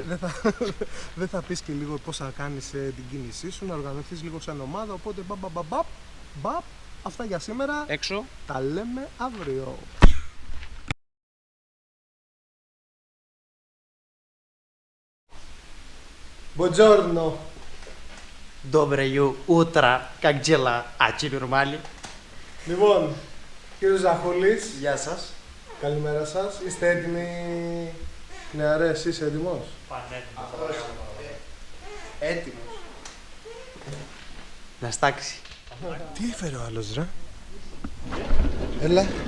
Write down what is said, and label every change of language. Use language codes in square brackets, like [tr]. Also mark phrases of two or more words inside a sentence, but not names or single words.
[el] Δεν θα πεις και λίγο πώς θα κάνεις την κίνησή σου, να οργανωθείς λίγο σαν ομάδα. Οπότε μπαπ. Αυτά για σήμερα. Έξω. Τα λέμε αύριο. Buongiorno. [ru] Доброе утро, как дела? Ачи нормали? [el] Λοιπόν, κύριος Ζαχούλης, Γεια σας. καλημέρα σας. Είστε έτοιμοι, νεαρές, είσαι έτοιμος? Έτοιμος. Να στάξει. Τι έφερε ο άλλος, ρε? Έλα.